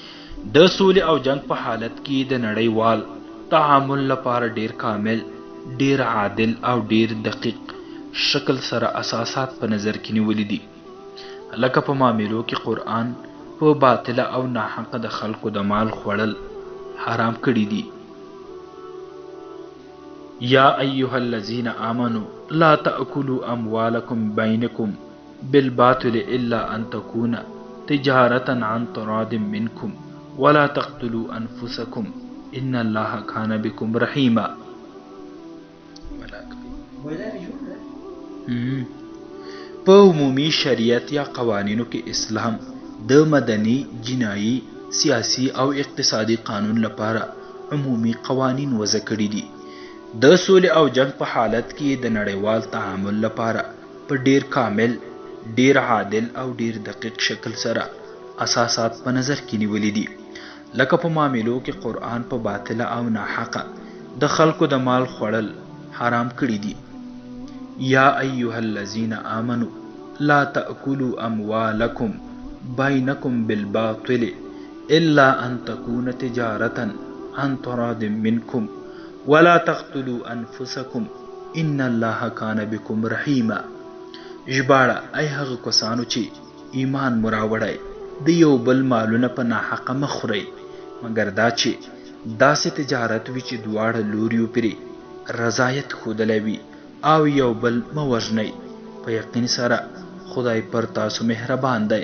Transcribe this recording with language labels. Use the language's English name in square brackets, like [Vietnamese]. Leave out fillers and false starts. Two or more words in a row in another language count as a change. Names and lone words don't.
[Pashto] د سولې او جنگ په حالت کې د نړیوال تعامل لپاره ډیر کامل، ډیر عادل او ډیر دقیق شکل سره اساسات په نظر کې نیولي دي. لکه په معاملو کې قرآن په باطله او ناحقه د خلکو د مال خوړل حرام کړي دي. [Arabic] یا ایها الذین آمنوا لا تأکلوا اموالکم بینکم بالباطل الا ان تکون تجارة عن تراض منکم ولا تقتلوا انفسکم ان الله کان بكم رحیما. [Pashto] په عمومي شریعت یا قوانینو کې اسلام د مدني، جنایي، سیاسی او اقتصادي قانون لپاره عمومي قوانین وضع کړي دي. د سولې او جنگ په حالت کې د نړیوال تعامل لپاره په ډیر کامل، ډیر عادل او ډیر دقیق شکل سره اساسات په نظر کې نیولي دي، لکه په معاملو کې قرآن په باطله او ناحقه د خلکو د مال خوړل حرام کړي دي. [Arabic] یا ایها الذین آمنوا لا تأکلوا اموالکم بینکم بالباطل الا ان تكون تجارة عن تراض منکم ولا تقتلوا انفسکم ان الله کان بكم رحیما. [Pashto] ژباړه: ای هغه کسانو چې ایمان مو راوړی، د یو بل مالونه په ناحقه مه خورئ، مګر دا چې داسې تجارت وي چې دواړه لوریو پرې رضایت ښودلی وي، او یو بل مه وژنئ، په یقین سره خدای پر تاسو مهربان دی.